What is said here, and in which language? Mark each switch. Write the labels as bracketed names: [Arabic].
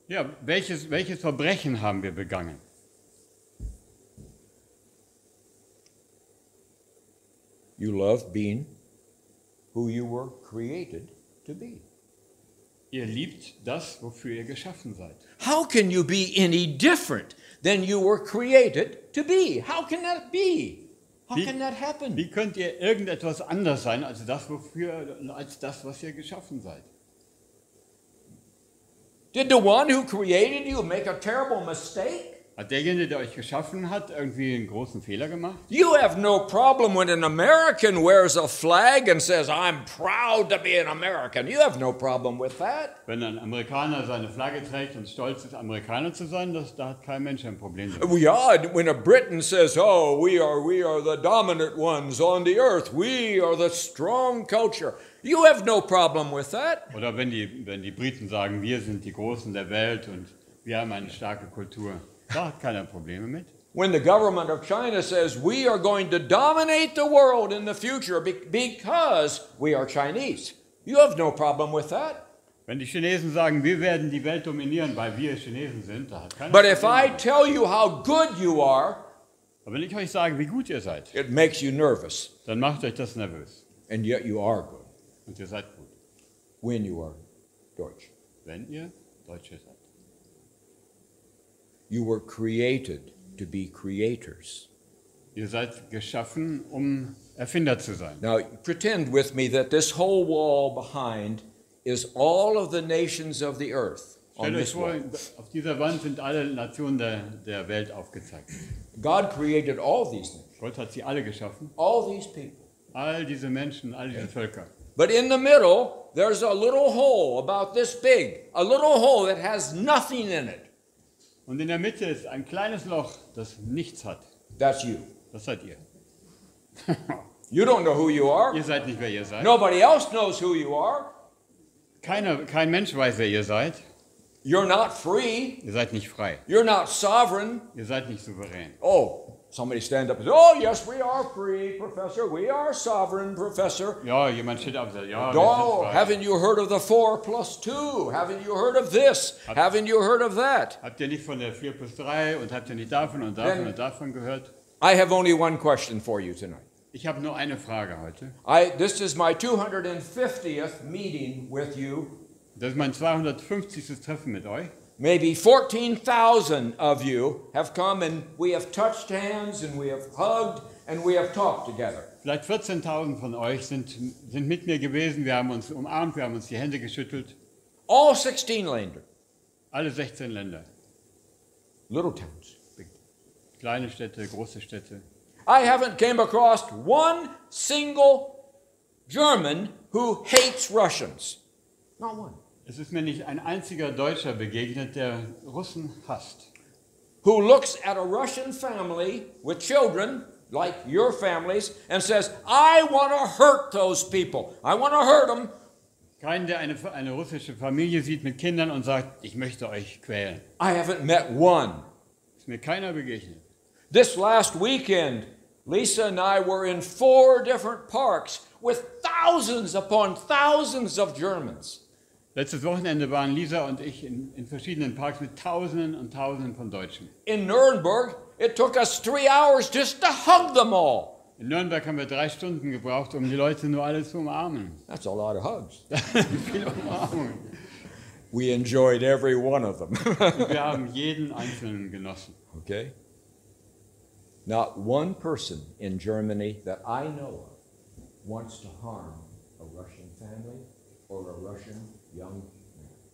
[German] Ja, welches Verbrechen haben wir begangen? [English] You love being who you were created to be. [German] Ihr liebt das, wofür ihr geschaffen seid. [English] How can you be any different than you were created to be? How can that be? How can that happen? [German] Wie könnt ihr irgendetwas anders sein als das, was ihr geschaffen seid? [English] Did the one who created you make a terrible mistake? [German] Hat derjenige, der euch geschaffen hat, irgendwie einen großen Fehler gemacht? [English] You have no problem when an American wears a flag and says, I'm proud to be an American. You have no problem with that. [German] Wenn ein Amerikaner seine Flagge trägt und stolz ist, Amerikaner zu sein, da hat kein Mensch ein Problem damit. [English] Yeah, when a Briton says, oh, we are the dominant ones on the earth. We are the strong culture. You have no problem with that. [German] Oder wenn die Briten sagen, wir sind die Großen der Welt und wir haben eine starke Kultur. Da hat keiner Probleme mit. [English] When the government of China says we are going to dominate the world in the future because we are Chinese, you have no problem with that. [German] Wenn die Chinesen sagen, wir werden die Welt dominieren, weil wir Chinesen sind, da hat keiner [English] But if [German] Probleme [English] I [German] mit. [English] tell you how good you are, [German] Aber wenn ich euch sage, wie gut ihr seid, [English] it makes you nervous. [German] dann macht euch das nervös. [English] And yet you are good [German] Und ihr seid gut, [English] when you are Deutsch. [German] wenn ihr Deutsche seid. [English] You were created to be creators. [German] Ihr seid geschaffen, um Erfinder zu sein. [English] Now, pretend with me that this whole wall behind is all of the nations of the earth on [German] Stellt euch [English] this [German] vor, [English] wall. [German] auf dieser Wand sind alle Nationen der Welt aufgezeigt. [English] God created all these nations, [German] Gott hat sie alle geschaffen, [English] all these people. [German] all diese Menschen, all diese Völker. [English] But in the middle, there's a little hole about this big, a little hole that has nothing in it. [German] Und in der Mitte ist ein kleines Loch, das nichts hat. [English] That's you. [German] Das seid ihr. [English] You don't know who you are. [German] Ihr seid nicht, wer ihr seid. [English] Nobody else knows who you are. [German] Kein Mensch weiß, wer ihr seid. [English] You're not free. [German] Ihr seid nicht frei. [English] You're not sovereign. [German] Ihr seid nicht souverän. [English] Oh, somebody stand up and say, oh, yes, we are free, Professor. We are sovereign, Professor. [German] Ja, jemand steht auf und sagt, ja, wir [English] Oh, [German] sind frei. [English] haven't you heard of the 4 plus 2? Haven't you heard of this? Haven't you heard of that? [German] Habt ihr nicht von der 4 plus 3 und habt ihr nicht davon und davon und davon gehört? [English] I have only one question for you tonight. [German] Ich habe nur eine Frage heute. [English] This is my 250th meeting with you. [German] Das ist mein 250. Treffen mit euch. [English] Maybe 14,000 of you have come and we have touched hands and we have hugged and we have talked together. [German] Vielleicht 14.000 von euch sind mit mir gewesen. Wir haben uns umarmt, wir haben uns die Hände geschüttelt. [English] All 16 Länder, [German] Alle 16 Länder. [English] little towns, big. [German] Kleine Städte, große Städte. [English] I haven't came across one single German who hates Russians. Not one. [German] Es ist mir nicht ein einziger Deutscher begegnet, der Russen hasst. [English] Who looks at a Russian family with children, like your families, and says, I want to hurt those people. I want to hurt them. [German] Kein, der eine russische Familie sieht mit Kindern und sagt, ich möchte euch quälen. [English] I haven't met one. [German] Ist mir keiner begegnet. [English] This last weekend, Lisa and I were in 4 different parks with thousands upon thousands of Germans. [German] Letztes Wochenende waren Lisa und ich in verschiedenen Parks mit Tausenden und Tausenden von Deutschen. [English] In Nuremberg, it took us 3 hours just to hug them all. [German] In Nürnberg haben wir 3 Stunden gebraucht, um die Leute nur alle zu umarmen. [English] That's a lot of hugs. [German] Viele Umarmungen. [English] We enjoyed every one of them. [German] Und wir haben jeden einzelnen genossen. [English] Okay? Not one person in Germany that I know of wants to harm a Russian family or a Russian young man.